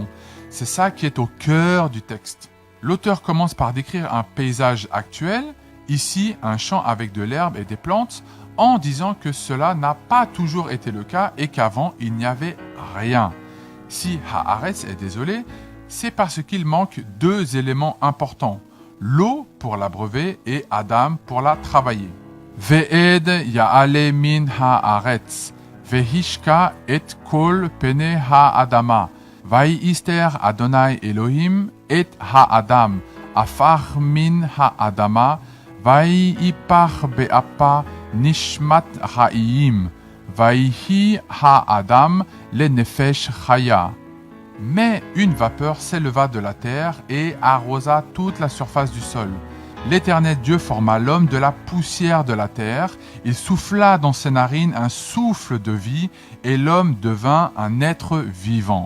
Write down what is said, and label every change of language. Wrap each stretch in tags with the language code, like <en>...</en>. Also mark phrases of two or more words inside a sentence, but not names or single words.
<fr>C'est ça qui est au cœur du texte. L'auteur commence par décrire un paysage actuel, ici un champ avec de l'herbe et des plantes, en disant que cela n'a pas toujours été le cas et qu'avant il n'y avait rien. Si Haaretz est désolé, c'est parce qu'il manque deux éléments importants, l'eau pour l'abreuver et Adam pour la travailler.</fr> <he>ואד יעלה מן הארץ, והשקה את כל פני האדמה, וייצר אדוני אלוהים את האדם, עפר מן האדמה, ויפח באפיו נשמת חיים, ויהי האדם לנפש חיה.</he> <fr>Mais une vapeur s'éleva de la terre et arrosa toute la surface du sol. L'Éternel Dieu forma l'homme de la poussière de la terre, il souffla dans ses narines un souffle de vie, et l'homme devint un être vivant.</fr>